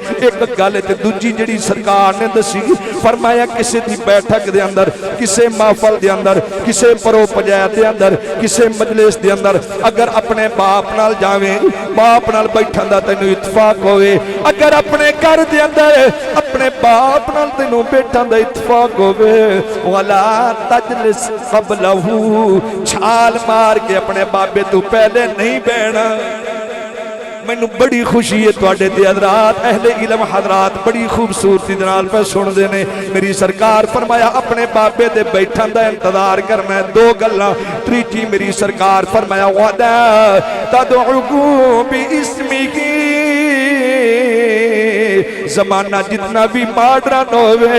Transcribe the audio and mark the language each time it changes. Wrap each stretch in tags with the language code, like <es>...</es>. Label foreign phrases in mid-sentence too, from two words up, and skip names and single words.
<pa>ਇੱਕ ਗੱਲ ਤੇ ਦੂਜੀ ਜਿਹੜੀ ਸਰਕਾਰ ਨੇ ਦੱਸੀ, ਫ਼ਰਮਾਇਆ ਕਿਸੀ ਦੀ ਬੈਠਕ ਦੇ ਅੰਦਰ, ਕਿਸੀ ਮਹਿਫ਼ਲ ਦੇ ਅੰਦਰ, ਕਿਸੀ ਪਰੋ ਪੰਚਾਇਤ ਦੇ ਅੰਦਰ, ਕਿਸੀ ਮਜਲਿਸ ਦੇ ਅੰਦਰ ਅਗਰ ਅਪਣੇ ਬਾਪ ਨਾਲ ਜਾਵੇ, ਬਾਪ ਨਾਲ ਬੈਠਣ ਦਾ ਤੈਨੂੰ ਇੱਤਫ਼ਾਕ ਹੋਵੇ, ਅਗਰ ਅਪਣੇ ਘਰ ਦੇ ਅੰਦਰ ਅਪਣੇ ਬਾਪ ਨਾਲ ਤੈਨੂੰ ਬੈਠਣ ਦਾ ਇੱਤਫ਼ਾਕ ਹੋਵੇ,</pa> <ar>ولا تجلس قبله,</ar> <pa>ਛਾਲ ਮਾਰ ਕੇ ਅਪਣੇ ਬਾਬੇ ਤੂੰ ਪਹਿਲੇ ਨਹੀਂ ਬਹਿਣਾ। ਮੈਨੂੰ ਬੜੀ ਖ਼ੁਸ਼ੀ ਹੈ ਤੁਹਾਡੇ ਤੇ ਹਜ਼ਰਾਤ ਅਹਲੇ ਇਲਮ ਹਜ਼ਰਾਤ ਬੜੀ ਖ਼ੂਬਸੂਰਤੀ ਦੇ ਨਾਲ ਪੇ ਸੁਣਦੇ ਨੇ। ਮੇਰੀ ਸਰਕਾਰ ਫ਼ਰਮਾਇਆ ਅਪਣੇ ਬਾਬੇ ਦੇ ਬੈਠਣ ਦਾ ਇੰਤਜ਼ਾਰ ਕਰਨਾ ਹੈ। ਦੋ ਗੱਲਾਂ, ਤ੍ਰੀਜੀ ਮੇਰੀ ਸਰਕਾਰ ਫ਼ਰਮਾਇਆ</pa> <ar>ولا تدعوه باسمه,</ar> <pa>ਜ਼ਮਾਨਾ ਜਿਤਨਾ ਭੀ ਮਾਡਰਨ ਹੋਵੇ,</pa>